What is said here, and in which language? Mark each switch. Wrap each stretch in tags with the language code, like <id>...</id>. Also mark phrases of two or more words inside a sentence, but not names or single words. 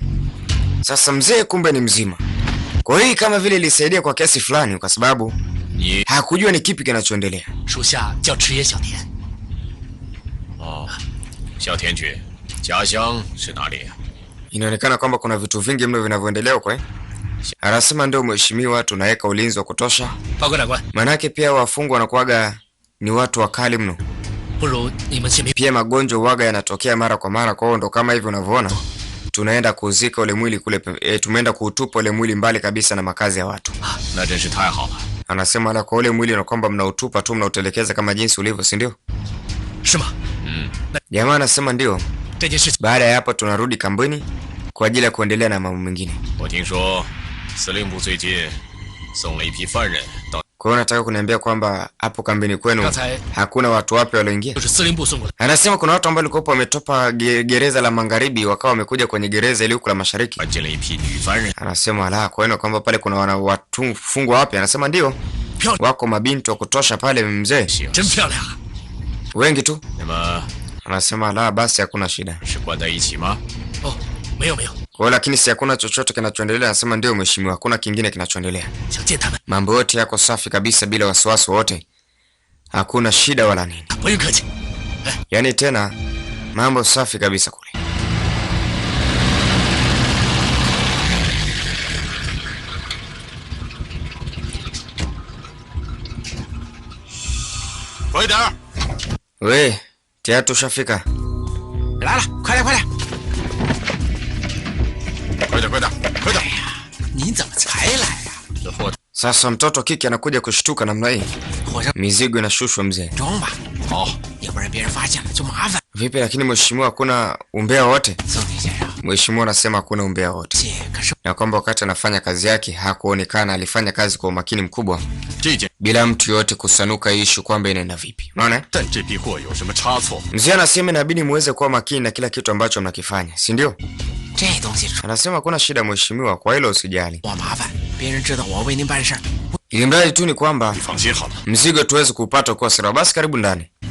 <sw>Sasa mzee kumbe ni mzima. Kwa hiyo kama vile ilisaidia kwa kiasi fulani kwa sababu</sw> <zh>你</zh> <sw>hakujua ni kipi kinachoendelea.</sw> <zh>属下叫赤野小田。哦，小田君，家乡是哪里？</zh> <sw>Inaonekana kwamba kuna vitu vingi mno vinavyoendelea huko eh? Anasema ndio mheshimiwa, tunaweka ulinzi wa kutosha.</sw> <zh>报告长官，</zh> <sw>Manake pia wafungwa wanakuwaga ni watu wakali mno.</sw> <zh>不如你们宪兵</zh> <sw>Pia magonjwa waga yanatokea mara kwa mara, kwa hiyo ndo kama hivi unavyoona. Tunaenda kuzika ule mwili kule, tumeenda kuutupa ule mwili mbali kabisa na makazi ya watu.</sw> <zh>那真是太好了。</zh> <sw>Anasema la kwa ule mwili na kwamba mnautupa tu, mnautelekeza kama jinsi ulivyo, si ndio?</sw> <zh>是吗？</zh> <sw>Jamaa anasema ndio.</sw> <zh>这件事情，</zh> <sw>Baada ya hapo tunarudi kambini kwa ajili ya kuendelea na mambo mengine.</sw> <zh>我听说司令部最近送了一批犯人到，</zh> <sw>Kwa hiyo nataka kuniambia kwamba hapo kambini kwenu Sasa- hakuna watu wapya walioingia?</sw> <zh>就是司令部送过来。</zh> <sw>Anasema kuna watu ambao walikuwa wametopa gereza la magharibi wakawa wamekuja kwenye gereza ile huko la mashariki.</sw> <zh>关进了一批女犯人，</zh> <sw>Anasema la, kwa hiyo kwamba pale kuna watu fungwa wapya. Anasema ndio,</sw> <zh>漂亮，</zh> <sw>wako mabinti wa kutosha pale mzee,</sw> <zh>行，真漂亮啊！</zh> <sw>wengi tu.</sw> <zh>那么</zh> <sw>Anasema la, basi hakuna shida.</sw> <zh>是关在一起吗？哦，没有没有，</zh> <sw>Kwa hiyo lakini si hakuna chochote kinachoendelea. Anasema ndio mheshimiwa, hakuna kingine kinachoendelea.</sw> <zh>想见他们，</zh> <sw>Mambo yote yako safi kabisa bila wasiwasi wote. Hakuna shida wala nini.</sw> <zh>不用客气。</zh> <sw>Yaani tena mambo safi kabisa kule. We, tayari tushafika.</sw> <zh>来了，快点快点！快点快点快点！你怎么才来呀？这货</zh> <sw>Sasa mtoto kike anakuja kushtuka namna hii.</sw> <zh>火上</zh> <sw>Mizigo inashushwa mzee.</sw> <zh>装吧。好，要不然别人发现了就麻烦。</zh> <sw>Vipi lakini mheshimiwa hakuna umbea wote?</sw> <zh>宋田先生，</zh> <sw>Mheshimiwa anasema hakuna umbea wote.</sw> <zh>这可是</zh> <sw>Na kwamba wakati anafanya kazi yake hakuonekana, alifanya kazi kwa umakini mkubwa</sw> <zh>这件，</zh> <sw>bila mtu yote kusanuka ishu kwamba inaenda vipi. Unaona?</sw> <zh>但这批货有什么差错？</zh> <sw>Mzee anasema inabidi muweze kuwa makini na kila kitu ambacho mnakifanya, si ndio?</sw> <zh>这东西</zh> <sw>Anasema hakuna shida mheshimiwa, kwa hilo usijali.</sw> <zh>我麻烦，别人知道我为您办事儿。</zh> <sw>Ili mradi tu ni kwamba</sw> <zh>你放心好了。</zh> <sw>mzigo tuweze kuupata kwa sira. Basi karibu ndani.</sw>